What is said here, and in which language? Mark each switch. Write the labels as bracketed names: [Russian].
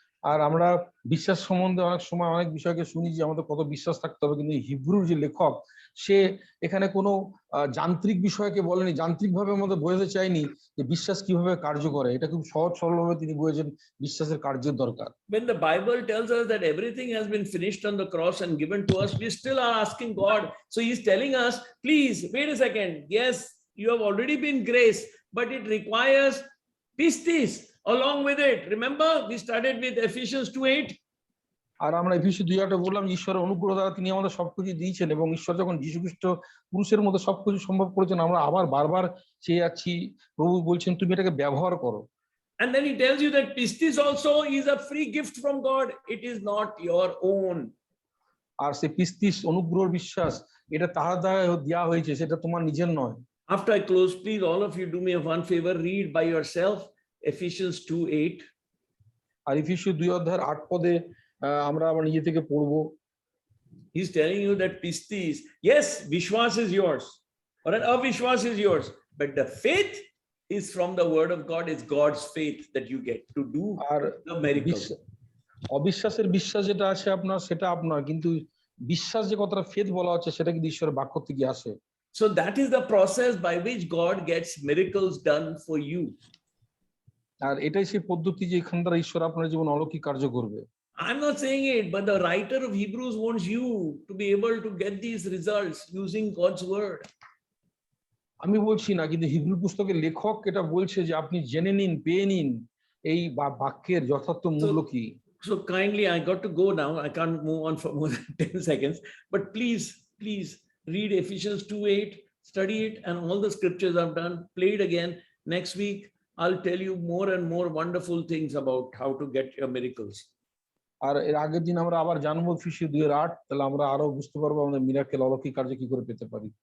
[Bangla] আর আমরা বিশ্বাস সম্বন্ধে অনেক সময় অনেক বিষয়কে শুনি যে আমাদের কত বিশ্বাস থাকতে হবে, কিন্তু হিব্রুর যে লেখক সে এখানে কোনো যান্ত্রিক বিষয়কে বলেনি, যান্ত্রিকভাবে আমাদের বোঝাতে চাইনি যে বিশ্বাস কিভাবে কার্য করে। এটা খুব সহজ সরলভাবে তিনি বুঝেছেন বিশ্বাসের কার্যের দরকার। [English] When the Bible tells us that everything has been finished on the cross and given to us, we still are asking God. So he's telling us, please wait a second. Yes, you have already been graced, but it requires pistis along with it. Remember, we started with Ephesians 2:8. [Bangla] আর আমরা এফেসীয় 2:8 বললাম ঈশ্বরের অনুগ্রহ দ্বারা তিনি আমাদের সবকিছু দিয়েছেন, এবং ঈশ্বর যখন যীশু খ্রিস্ট পুরুষের মধ্যে সবকিছু সম্ভব করেছেন, আমরা আবার বারবার চেয়ে যাচ্ছি, প্রভু বলছেন তুমি এটাকে ব্যবহার করো। [English] And then he tells you that pistis also is a free gift from God. It is not your own. [Bangla] আর সেই পিস্তিস অনুগ্রহ বিশ্বাস এটা তাহার দ্বারা দেওয়া হয়েছে, সেটা তোমার নিজের নয়। [English] After I close, please all of you do me a one favor, read by yourself Ephesians 2:8. [Bangla] আর এফেসীয় 2:8 আমরা আবার নিজে থেকে পড়বো। [English] He's telling you that pistis, yes, Vishwas is yours, or an avishwas is yours, but the faith is from the word of God. It's God's faith that you get to do the miracle. [Bangla] অবিশ্বাসের বিশ্বাস যেটা আছে আপনার সেটা আপনার, কিন্তু বিশ্বাস যে কতটা ফেথ বলা হচ্ছে সেটা কিন্তু ঈশ্বরের বাক্য থেকে আসে। [English] So that is the process by which God gets miracles done for you. [Bangla] আর এটাই সেই পদ্ধতি যে এখান দ্বারা ঈশ্বর আপনার জীবন অলৌকিক কার্য করবে। [English] I'm not saying it, but the writer of Hebrews wants you to be able to get these results using God's word. [Bangla] আমি বলছি না, কিন্তু হিব্রু পুস্তকের লেখক এটা বলছে যে আপনি জেনে নিন, পেয়ে নিন এই বাক্যের যথার্থ মূল্য কি। [English] So kindly, I got to go now. I can't move on for more than 10 seconds, but please read Ephesians 2:8, study it, and all the scriptures I've done, play it again. Next week, I'll tell you more and more wonderful things about how to get your miracles. [Bangla] আর এর আগের দিন আমরা আবার জানবো এফেসীয় 2:8, তাহলে আমরা আরো বুঝতে পারবো আমাদের মিরাকেল অলৌকিক কার্য কি করে পেতে পারি।